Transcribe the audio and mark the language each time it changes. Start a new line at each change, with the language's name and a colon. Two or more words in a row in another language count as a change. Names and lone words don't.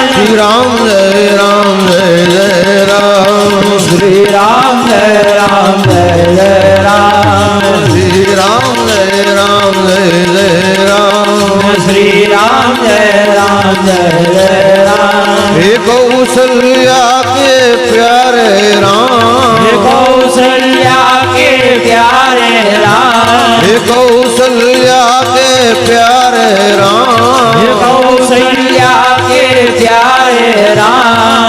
Gujarati: શ્રી રામ જય રામ જય જય રામ શ્રી રામ જય રામ જય જય રામ શ્રી રામ જય રામ જય જય રામ શ્રી રામ જય રામ જય જય રામ
Hindi: हे कौशल्या के प्यारे राम हे कौशल्या के प्यारे राम हे कौशल्या के प्यारे राम हे कौशल्या के प्यारे राम